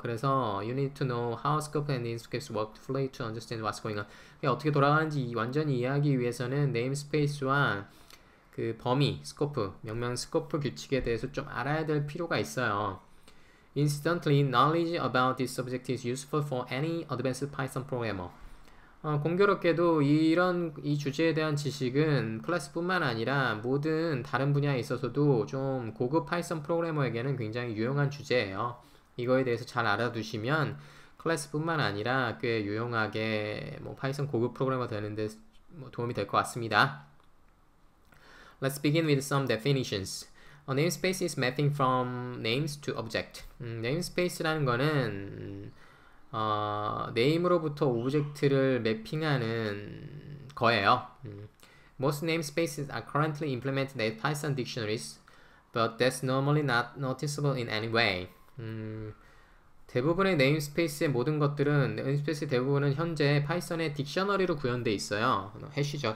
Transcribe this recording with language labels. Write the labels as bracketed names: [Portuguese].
[Korean] 그래서 [English] you need to know how scope and namespace work fully to understand what's going on. [Korean] 어떻게 돌아가는지 완전히 이해하기 위해서는 네임스페이스와 그 범위, 스코프, 명명 스코프 규칙에 대해서 좀 알아야 될 필요가 있어요. [English] Incidentally, knowledge about this subject is useful for any advanced Python programmer. [Korean] 공교롭게도 이 주제에 대한 지식은 클래스뿐만 아니라 모든 다른 분야에 있어서도 좀 고급 파이썬 프로그래머에게는 굉장히 유용한 주제예요. 이거에 대해서 잘 알아두시면 클래스뿐만 아니라 꽤 유용하게 파이썬 고급 프로그래머 되는데 도움이 될 것 같습니다. [English] Let's begin with some definitions. A namespace is mapping from names to object. [Korean] namespace라는 거는 네임으로부터 오브젝트를 매핑하는 거예요. [English] Most namespaces are currently implemented as Python dictionaries, but that's normally not noticeable in any way. [Korean] 대부분의 네임스페이스의 모든 것들은 네임스페이스 대부분은 현재 파이썬의 딕셔너리로 구현되어 있어요. 해시죠.